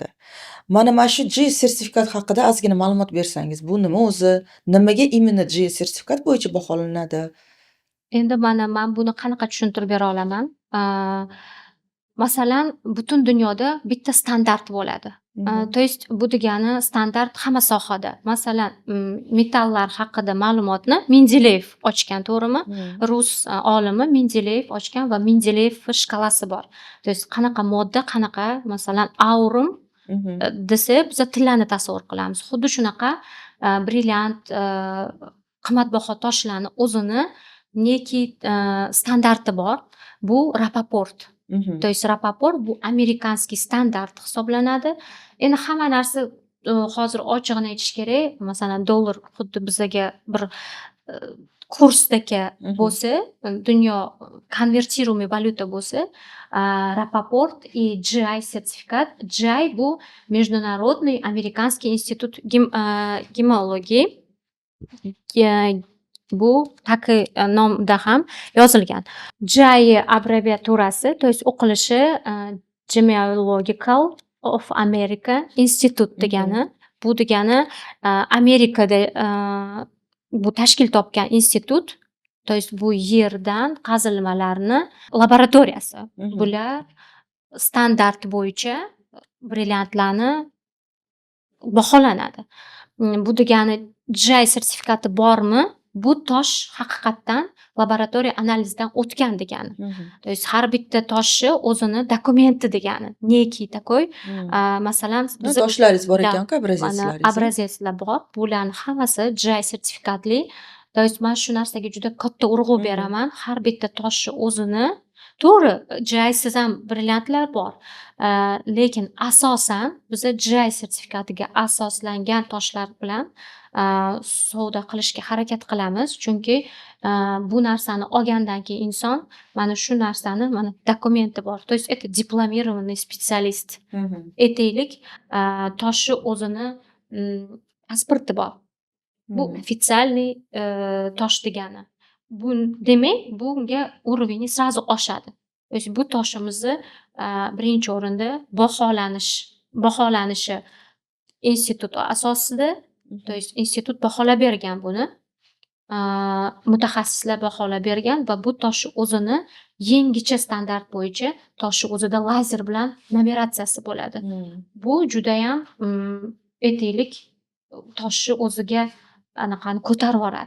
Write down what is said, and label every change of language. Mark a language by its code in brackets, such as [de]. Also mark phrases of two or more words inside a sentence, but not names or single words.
[uz] Mana shu GS sertifikat haqida ozgina ma'lumot bersangiz, bu nima o'zi? Nimaga imенно GS sertifikat bo'yicha baholanadi? Endi mana men buni qanaqa tushuntirib bera olaman? Masalan, butun dunyoda bitta standart bo'ladi. [ru] То есть [uz] bu degani standart hamma sohada. Masalan, metallar haqida ma'lumotni Mendeleyev ochgan, to'g'rimi? Rus olimi Mendeleyev ochgan va Mendeleyev shkalasi bor. [ru] То есть [uz] qanaqa modda, qanaqa, masalan, aurum desa biz tillani tasavvur qilamiz. Xuddi shunaqa brilliant, qimmatbaho toshlarni o'zini neki standarti bor. Bu Rapaport. [ru] То есть [uz] Rapaport bu amerikanskiy standart hisoblanadi. Endi hamma narsa hozir ochig'ini aytish kerak. Masalan, dollar xuddi bizaga bir kursdagi bo'lsa, dunyo konvertiруемый valyuta bo'lsa, Rapaport и GI sertifikat. [ru] GI bu Международный американский институт гемологии. [uz] Bu taki nomda ham yozilgan. GI abbreviaturasi, [ru] то есть [uz] o'qilishi Gemological of America Institute degani. Bu degani Amerikada bu tashkil topgan institut, [ru] то есть [uz] bu yerdan qazilmalarni laboratoriyasi. Bular standart bo'yicha brilliantlarni baholanadi. Bu degani GI sertifikati bormi? Bu tosh haqiqatdan laboratoriya analizdan o'tgan degani. [ru] То есть [uz] har bitta toshi o'zini dokumenti degani. Neki takoy. Masalan, toshlaringiz bor ekan-ku, obrazetslaringiz. Obrazetslar bor. Bularning hammasi GI sertifikatli. [ru] То есть [uz] men shu narsaga juda katta urg'u beraman. Har bitta toshi o'zini, to'g'ri, GIsiz ham brilliantlar bor. Lekin asosan biz GI sertifikatiga asoslangan toshlar bilan savdo qilishga harakat qilamiz, chunki bu narsani olgandan keyin inson mana shu narsani, mana dokumenti bor. [ru] То есть это дипломированный специалист. [uz] Aytaylik, toshi o'zini pasporti bor. Bu официальный tosh degani. Bu demak, bunga [ru] уровень сразу [uz] oshadi. [ru] То есть [uz] bu toshimizni birinchi o'rinda baholanishi institut asosida. [ru] То есть [uz] institut baholab bergan buni. Mutaxassislar baholab bergan va bu toshni o'zini yangicha standart bo'yicha toshni o'zida lazer bilan numeratsiyasi bo'ladi. Bu juda ham aytaylik, toshni o'ziga anaqani ko'tarib yuboradi.